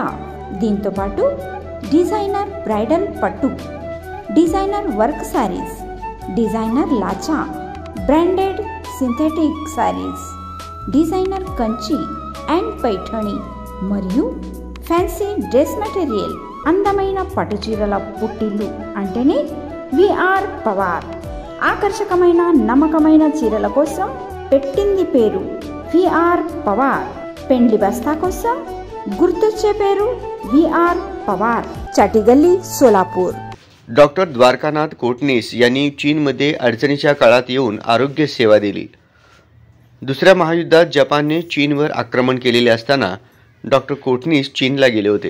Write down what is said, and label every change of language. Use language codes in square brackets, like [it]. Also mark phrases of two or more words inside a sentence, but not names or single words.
[en] దీంతోపాటు designer bridal పట్టు, designer work sarees, designer lacha, branded synthetic sarees, designer Kanchi and Paithani మరియు fancy dress material. [te] అందమైన పట్టుచీరల పుట్టిల్లు అంటేనే విఆర్ పవర్. ఆకర్షకమైన నమ్మకమైన చీరల కోసం పెట్టింది పేరు విఆర్ పవర్. పెండ్లి బస్తా కోసం గుర్తుచే పేరు विआर पवार, चाटीगल्ली, सोलापूर. [mr] डॉक्टर द्वारकानाथ कोटणीस यांनी चीनमध्ये अडचणीच्या काळात येऊन आरोग्य सेवा दिली. दुसऱ्या महायुद्धात जपानने चीनवर आक्रमण केलेले असताना डॉक्टर कोटणीस चीनला गेले होते.